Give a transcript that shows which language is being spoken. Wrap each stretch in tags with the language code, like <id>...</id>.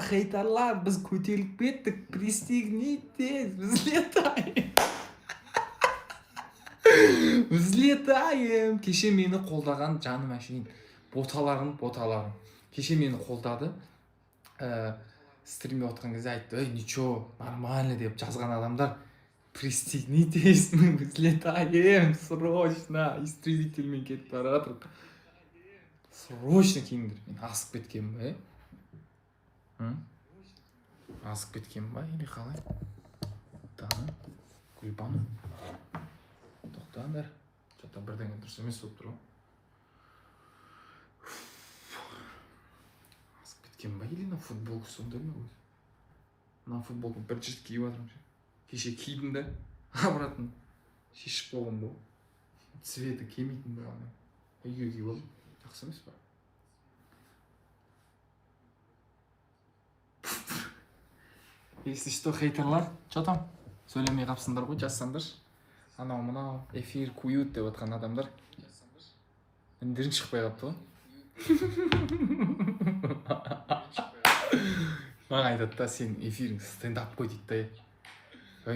<kk>Хейтерлар, біз көтеріліп кеттік,</kk> <ru>пристегнитесь, взлетаем. Взлетаем.</ru> <kk>Кеше мені қолдаған жаным әшейін. Боталарым. Кеше мені қолдады. Стримде отқан кезде айтты,</kk> <ru>ничего, нормально</ru> <kk>деп жазған адамдар.</kk> <ru>Пристегнитесь, мы взлетаем, срочно.</ru> <kk>Истребительмен кетіп бара жатыр. Срочно киіңдер. Мен асып кеткенмін ба, Асып кеткенмін ба, или қалай? Тағы, Гүлбану. Тоқтаңдар. Что-то бірдеңе дұрыс емес болып тұр ғой. Асып кеткенмін ба,</kk> <ru>или на футболку</ru> <kk>сондай ма өзі?</kk> <ru>На футболку</ru> <kk>бір жырт киіп жатырмын. Кеше кидім да, обратно шешіп болған бұл. Цветі келмейтін болған. Үйге киіп алдым. Жақсы емес па?</kk> <ru>Если что, хейтерлар, что там?</ru> <kk>Сөйлемей қапсыңдар ғой, жазсаңдар. Анау мынау эфир куют деп отқан адамдар. Үндерің шықпай қапты ғой. Маған айтады да, сен эфирің стендап қой дейді да.</kk>